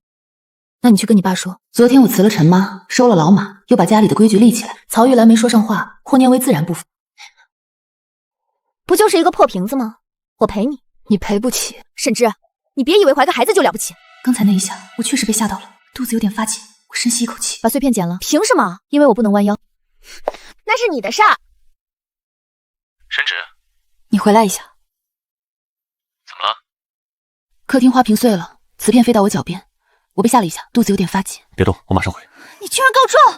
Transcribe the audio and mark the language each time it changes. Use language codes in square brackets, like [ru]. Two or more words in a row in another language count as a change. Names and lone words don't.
[zh] 那你去跟你爸說，昨天我辭了陳媽，收了老馬，又把家裡的規矩立起來。曹玉蘭沒說上話，霍念威自然不服。不就是一個破瓶子嗎？我賠你，你賠不起。沈芷，你別以為懷個孩子就了不起。剛才那一下，我確實被嚇到了，肚子有點發緊。我深吸一口氣，把碎片撿了。憑什麼？因為我不能彎腰。那是你的事兒。沈芷，你回來一下。怎麼了？客廳花瓶碎了，瓷片飛到我腳邊，我被嚇了一下，肚子有點發緊。別動，我馬上回。你居然告狀！